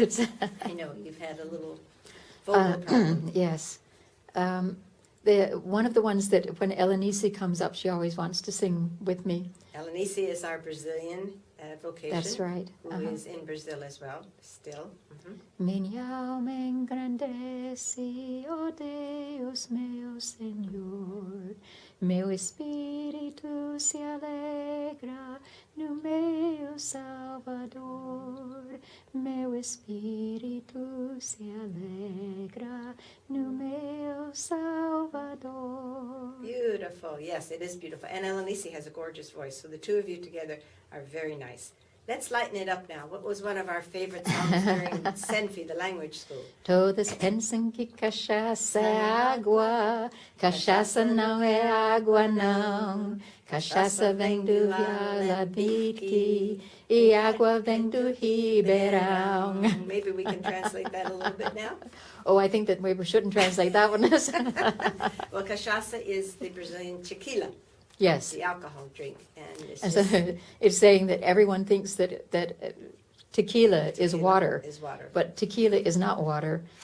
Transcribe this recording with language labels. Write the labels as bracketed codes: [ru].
[en] It's I know, you've had a little vocal problem. Yes. One of the ones that when Elenise comes up, she always wants to sing with me. Elenise is our Brazilian vocation. That's right. Who is in Brazil as well, still. [pt] Minha alma engrandece, ó Deus meu Senhor, meu espírito se alegra no meu Salvador, meu espírito se alegra no meu Salvador. [en] Beautiful, yes, it is beautiful. And Elenise has a gorgeous voice, so the two of you together are very nice. Let's lighten it up now. What was one of our favorite songs during Senfi, the language school? [pt] Todas pensam que cachaça é água, cachaça não é água não. Cachaça vem do Alabique e água vem do Ribeirão. [en] Maybe we can translate that a little bit now. Oh, I think that we shouldn't translate that one. Well, cachaça is the Brazilian tequila. Yes. The alcohol drink. And it's, And so it's saying that everyone thinks that tequila is water, but tequila is not water.